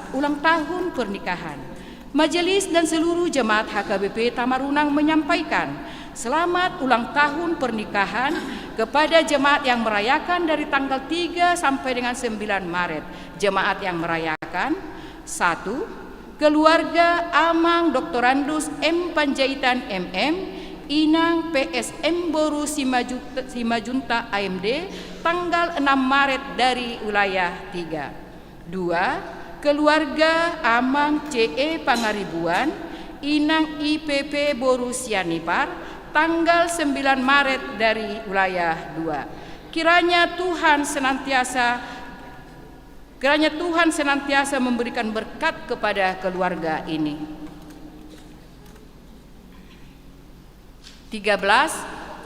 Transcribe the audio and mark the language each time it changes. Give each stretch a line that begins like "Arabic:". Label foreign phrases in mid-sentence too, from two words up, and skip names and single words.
Indonesian: Ulang tahun pernikahan. Majelis dan seluruh jemaat HKBP Tamarunang menyampaikan selamat ulang tahun pernikahan kepada jemaat yang merayakan dari tanggal 3 sampai dengan 9 Maret. Jemaat yang merayakan: 1. Keluarga Amang Dr. Andus M. Panjaitan MM, Inang PSM Boru Simajunta AMD, tanggal 6 Maret, dari wilayah 3. 2. Keluarga Amang CE Pangaribuan, Inang IPP Boru Sianipar, tanggal 9 Maret, dari wilayah 2. Kiranya Tuhan senantiasa memberikan berkat kepada keluarga ini. 13.